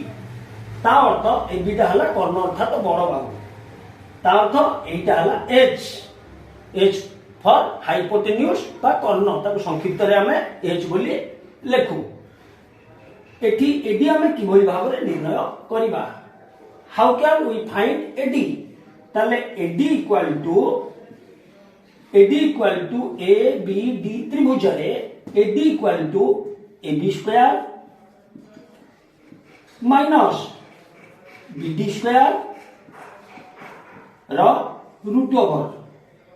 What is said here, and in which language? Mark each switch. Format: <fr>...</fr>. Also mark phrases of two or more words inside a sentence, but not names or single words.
<or>ତା ଅର୍ଥ ଏବି ଟା ହଲା କର୍ଣ୍ଣ ଅର୍ଥାତ ବଡ଼ ବାହୁ। ତା ଅର୍ଥ ଏଟା ହଲା</or> <en>H for hypotenuse</en> <or>ବା କର୍ଣ୍ଣ, ତାକୋ ସଂକ୍ଷିପ୍ତ ରେ ହମେ ଏଚ ବୋଲି ଲେଖୁ। ଏଠି ଏଡି ହମେ କିଭଲି ଭାବ ରେ ନିର୍ଣ୍ଣୟ କରିବା।</or> <en>how can we find AD? ताले AD equal to A B D</en> <or>ତ୍ରିଭୁଜ ରେ</or> <en>AD equal to A B square minus BD square रो root over.</en>